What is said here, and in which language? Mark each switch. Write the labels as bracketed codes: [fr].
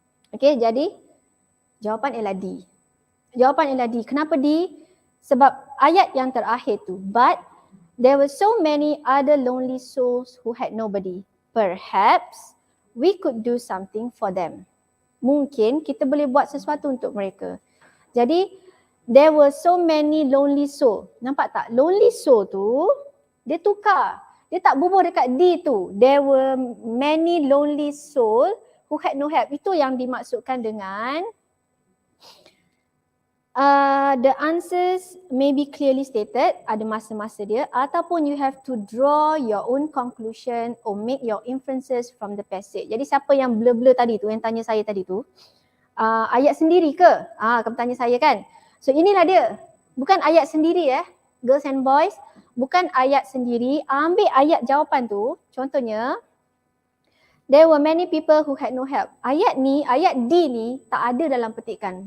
[ms] Okay, jadi jawapan ialah D. Jawapan ialah D. Kenapa D? Sebab ayat yang terakhir tu. [en] But there were so many other lonely souls who had nobody. Perhaps we could do something for them. [ms] Mungkin kita boleh buat sesuatu untuk mereka. Jadi [en] there were so many lonely soul. [ms] Nampak tak? Lonely soul tu dia tukar. Dia tak bubuh dekat D tu. [en] There were many lonely soul who had no help. [ms] Itu yang dimaksudkan dengan [en] the answers may be clearly stated, [ms] ada masa-masa dia, ataupun [en] you have to draw your own conclusion or make your inferences from the passage. [ms] Jadi siapa yang blur-blur tadi tu, yang tanya saya tadi tu, ayat sendiri ke? Kamu tanya saya kan? So inilah dia. Bukan ayat sendiri [en] girls and boys. [ms] Bukan ayat sendiri. Ambil ayat jawapan tu. [en] Contohnya, there were many people who had no help. [ms] Ayat ni, ayat D ni tak ada dalam petikan.